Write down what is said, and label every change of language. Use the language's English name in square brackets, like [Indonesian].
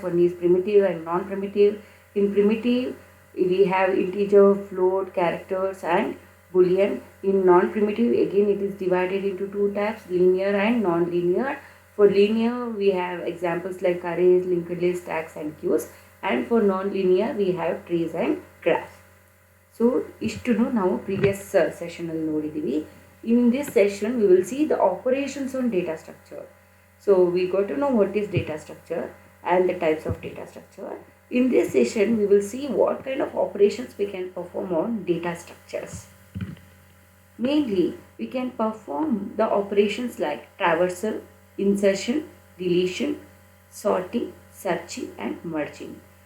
[English] One is primitive and non-primitive. In primitive, we have integer, float, characters and boolean. In non-primitive, again it is divided into two types, linear and non-linear. For linear, we have examples like arrays, linked lists, stacks and queues. And for non-linear, we have trees and graphs. [Kannada] So, ಇಷ್ಟನ್ನು ನಾವು [English] previous session [Kannada] ಅಲ್ಲಿ ನೋಡಿದ್ದೀವಿ. [English] In this session, we will see the operations on data structure. So, we got to know what is data structure and the types of data structure. In this session, we will see what kind of operations we can perform on data structures. Mainly, we can perform the operations like traversal, insertion, deletion, sorting, searching and merging.